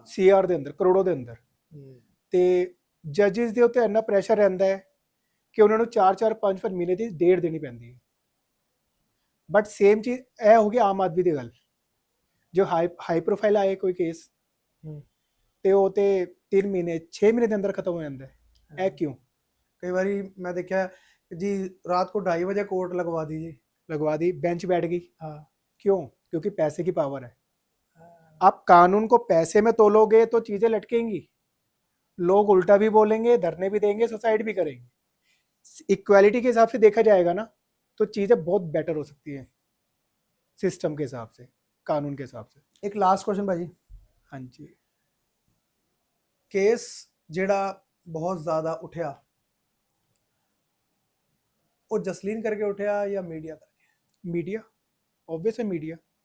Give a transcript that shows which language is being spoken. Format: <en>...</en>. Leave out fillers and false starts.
<pa>CR ਦੇ ਅੰਦਰ, ਕਰੋੜੋਂ ਦੇ ਅੰਦਰ, ਤੇ ਜੱਜਿਸ ਦੇ ਉੱਤੇ ਇੰਨਾ ਪ੍ਰੈਸ਼ਰ ਰਹਿੰਦਾ ਹੈ ਕਿ ਉਹਨਾਂ ਨੂੰ 4-4 5-5 ਮਹੀਨੇ ਦੀ ਡੇਟ ਦੇਣੀ ਪੈਂਦੀ ਹੈ। ਬਟ ਸੇਮ ਚੀਜ਼ ਇਹ ਹੋ ਗਈ ਆਮ ਆਦਮੀ ਦੀ ਗੱਲ, ਜੋ ਹਾਈ ਪ੍ਰੋਫਾਈਲ ਆਏ ਕੋਈ ਕੇਸ ਤੇ ਉਹ ਤੇ 3 ਮਹੀਨੇ 6 ਮਹੀਨੇ ਦੇ ਅੰਦਰ ਖਤਮ ਹੋ ਜਾਂਦਾ ਹੈ। ਇਹ ਕਿਉਂ? ਕਈ ਵਾਰੀ</pa> <hi>मैं देखा जी रात को 2:30 बजे कोर्ट लगवा दी जी, लगवा दी, बेंच बैठ गई। हाँ, क्यों? क्योंकि पैसे की पावर है। आप कानून को पैसे में तोलोगे तो चीजें लटकेंगी, लोग उल्टा भी बोलेंगे, धरने भी देंगे, सुसाइड भी करेंगे। इक्वालिटी के हिसाब से देखा जाएगा ना तो चीजें बहुत बेटर हो सकती है सिस्टम के हिसाब से, कानून के हिसाब से। एक लास्ट क्वेश्चन भाजी, हाँ जी,</hi> <pa>केस ਜਿਹੜਾ ਬਹੁਤ ਜ਼ਿਆਦਾ ਉਠਿਆ ਉਹ ਜਸਲੀਨ ਕਰਕੇ ਉਠਿਆ ਜਾਂ ਮੀਡੀਆ ਕਰਕੇ?</pa> <hi>मीडिया, ऑब्वियस है मीडिया।</hi>